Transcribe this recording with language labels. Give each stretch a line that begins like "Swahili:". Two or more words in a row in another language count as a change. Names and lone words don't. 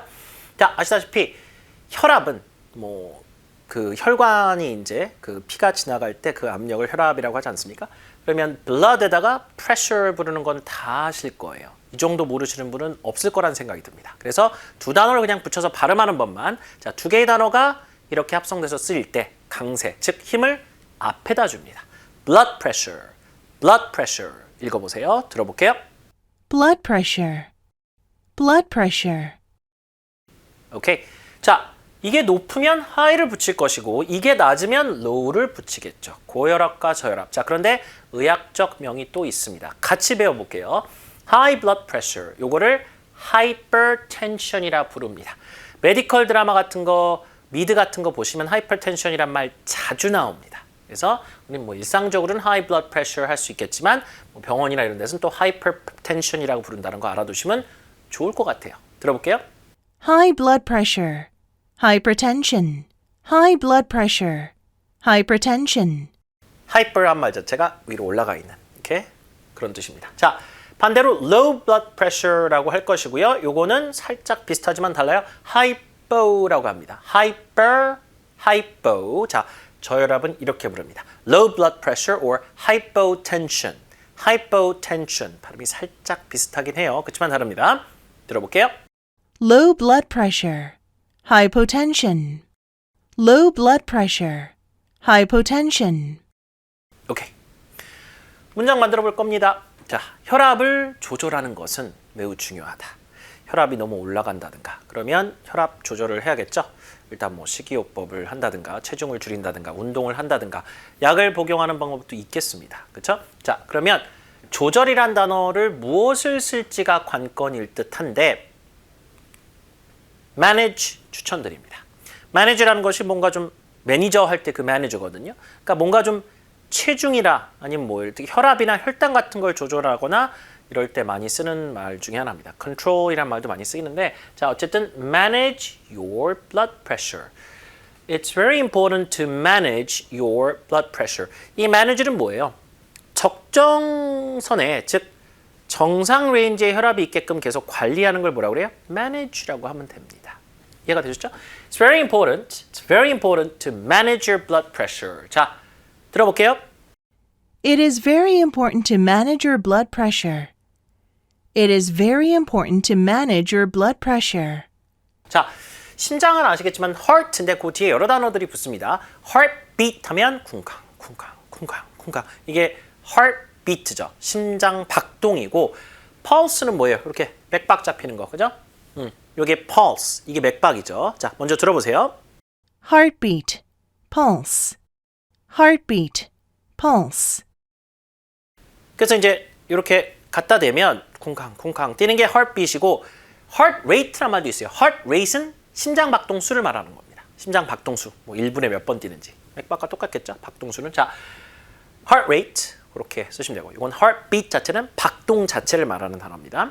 Korean: 자, 아시다시피 혈압은 그 혈관이 이제 그 피가 지나갈 때 그 압력을 혈압이라고 하지 않습니까? 그러면 blood에다가 pressure 부르는 건 다 아실 거예요. 이 정도 모르시는 분은 없을 거란 생각이 듭니다. 그래서 두 단어를 그냥 붙여서 발음하는 법만, 자, 두 개의 단어가 이렇게 합성돼서 쓰일 때 강세, 즉 힘을 앞에다 줍니다.
English: blood pressure, blood pressure.
Korean: 읽어보세요. 들어볼게요.
English: blood pressure, blood pressure.
Korean: 오케이. 자, 이게 높으면 high를 붙일 것이고 이게 낮으면 low를 붙이겠죠. 고혈압과 저혈압. 자, 그런데 의학적 명이 또 있습니다. 같이 배워볼게요.
English: high blood pressure,
Korean: 요거를 hypertension이라 부릅니다. 메디컬 드라마 같은 거, 미드 같은 거 보시면 hypertension이란 말 자주 나옵니다. 그래서 우리 일상적으로는
English: high blood pressure
Korean: 할 수 있겠지만 병원이나 이런 데서는 또 hypertension이라고 부른다는 거 알아두시면 좋을 것 같아요. 들어볼게요.
English: High blood pressure, hypertension, high blood pressure, hypertension.
Korean: hyper 한 말 자체가 위로 올라가 있는 이렇게 그런 뜻입니다. 자, 반대로
English: low blood pressure
Korean: 라고 할 것이고요. 요거는 살짝 비슷하지만 달라요. hypo라고 합니다. hypo. 자, 저혈압은 이렇게 부릅니다.
English: low blood pressure or hypotension. hypotension.
Korean: 발음이 살짝 비슷하긴 해요. 그렇지만 다릅니다. 들어볼게요.
English: Low blood pressure, hypotension. Low blood pressure, hypotension.
Korean: 오케이. 문장 만들어 볼 겁니다. 자, 혈압을 조절하는 것은 매우 중요하다. 혈압이 너무 올라간다든가 그러면 혈압 조절을 해야겠죠. 일단 식이요법을 한다든가 체중을 줄인다든가 운동을 한다든가 약을 복용하는 방법도 있겠습니다. 그렇죠? 자, 그러면 조절이란 단어를 무엇을 쓸지가 관건일 듯한데 manage 추천드립니다. manage라는 것이 뭔가 좀 매니저 할 때 그 manager거든요. 그러니까 뭔가 좀 체중이라 아니면 혈압이나 혈당 같은 걸 조절하거나 이럴 때 많이 쓰는 말 중에 하나입니다. control이란 말도 많이 쓰이는데, 자, 어쨌든
English: manage your blood pressure. It's very important to manage your blood pressure.
Korean: 이 manage는 뭐예요? 적정선에, 즉 정상 레인지의 혈압이 있게끔 계속 관리하는 걸 뭐라고 그래요? manage라고 하면 됩니다. 이해가 되셨죠?
English: It's very important to manage your blood pressure.
Korean: 자, 들어볼게요.
English: It is very important to manage your blood pressure. It is very important to manage your blood pressure.
Korean: 자, 심장은 아시겠지만 heart인데 그 뒤에 여러 단어들이 붙습니다. heartbeat 하면 쿵쾅. 이게 heartbeat죠. 심장 박동이고 pulse는 뭐예요? 이렇게 맥박 잡히는 거, 그죠? 요게 pulse, 이게 맥박이죠. 자, 먼저 들어보세요.
English: Heartbeat, pulse. Heartbeat, pulse.
Korean: 그래서 이제 이렇게 갖다 대면 쿵쾅 뛰는 게 heartbeat이고
English: heart rate
Korean: 란 말도 있어요.
English: heart rate
Korean: 는 심장 박동수를 말하는 겁니다. 심장 박동수, 1분에 몇 번 뛰는지. 맥박과 똑같겠죠? 박동수는. 자,
English: heart rate
Korean: 그렇게 쓰시면 되고, 이건 heartbeat 자체는 박동 자체를 말하는 단어입니다.